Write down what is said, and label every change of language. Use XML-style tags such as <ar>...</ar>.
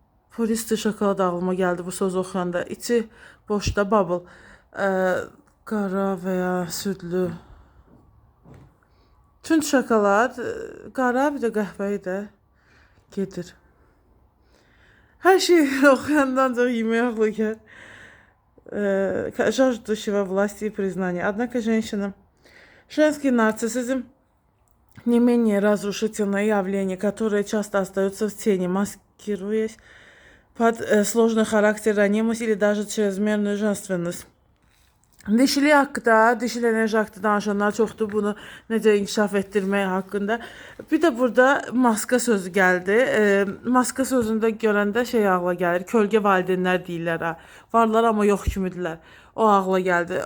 <az>Polisli şokolad ağlıma geldi bu söz oxuyanda. İçi boşda bubble. Qara və ya südlü. Tünd şokolad, qara bir də qəhvəyi də gedir. Her şeyi oxuyandan ancaq yemək ağlı gəlir.</az> <ru>Жаждущего власти и признания. Однако женский нарциссизм не менее разрушительное явление, которое часто остается в тени, маскируясь под сложный характер, ранимость или даже чрезмерную женственность.</ru> <az>Dişili haqqında, dişil enerji haqqında danışanlar çoxdur bunu necə inkişaf etdirmək haqqında. Bir də burada maska sözü gəldi. Maska sözündə görəndə şey ağla gəlir. Kölgə valideynlər deyirlər ha. Varlar amma yox kimidirlər. O ağla gəldi.</az>